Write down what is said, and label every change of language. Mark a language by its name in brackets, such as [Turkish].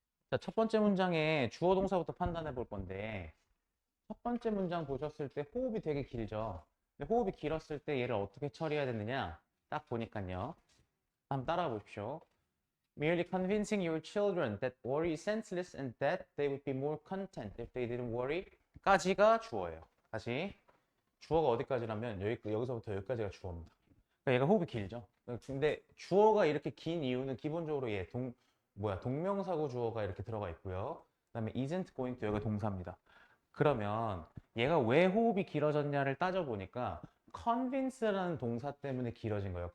[Korean] 자, 첫 번째 문장에 주어 동사부터 판단해 볼 건데, 첫 번째 문장 보셨을 때 호흡이 되게 길죠? 근데 호흡이 길었을 때 얘를 어떻게 처리해야 되느냐? 딱 보니까요. 한번 따라해 보십시오. [English] Merely convincing your children that worry is senseless and that they would be more content if they didn't worry. [Korean] 까지가 주어예요. 다시. 주어가 어디까지라면 여기서부터 여기까지가 주어입니다. 그러니까 얘가 호흡이 길죠. 근데 주어가 이렇게 긴 이유는 기본적으로 동명사구 주어가 이렇게 들어가 있고요. 그다음에 [English] isn't going to [Korean] 여기가 동사입니다. 그러면 얘가 왜 호흡이 길어졌냐를 따져보니까 convince라는 동사 때문에 길어진 거예요.